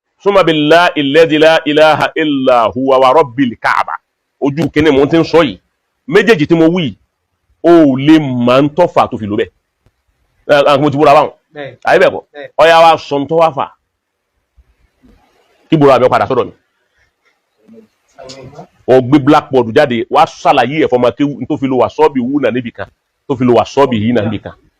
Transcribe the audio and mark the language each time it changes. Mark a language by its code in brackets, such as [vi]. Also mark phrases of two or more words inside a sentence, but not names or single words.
[ar] ثم بالله الذي لا إله إلا هو ورب الكعبة [yo] ojú kíní mo ti ń sọ yìí méjèèjì tí mo wí ó lè máa ń tọ́fà tó fi lò bẹ́ẹ̀ mo ti búra báwọn ayé bẹ́ẹ̀ kọ́ ọ̀yà wa sọ ń tọ́ wá fà kí búra mi padà sọ́dọ̀ mi ó gbé blackboard jáde wá ṣàlàyé ẹ̀fọ́ máa kéwù tó fi lo wà sọ́ọ̀bì wú náà níbì kan tó fi lo wà sọ́ọ̀bì yìí náà níbì kan.